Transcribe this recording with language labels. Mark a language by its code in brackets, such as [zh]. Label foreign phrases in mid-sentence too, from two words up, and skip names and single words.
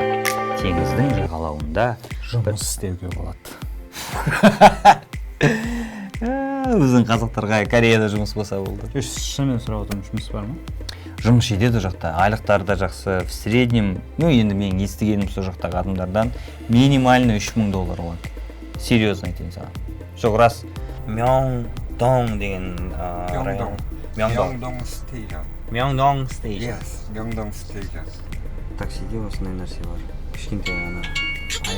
[kk] Теңіздің жағалауында жұмыс істеуге болады. Біздің қазақтарға Кореяда жұмыс болса болды. Шынымен сұрап отырмын, жұмыс бар ма? Жұмыс жетеді жақта, айлықтары да жақсы. [ru] В среднем, [kk] енді мен естігенім сол жақтағы адамдардан минимально $3000 болады. Серьезно айтайын саған. Жоқ рас. Мьонгдong деген район. Myeongdong Station. Myeongdong Station. Yes, Myeongdong Station. Таксиде осындай нәрсе бар.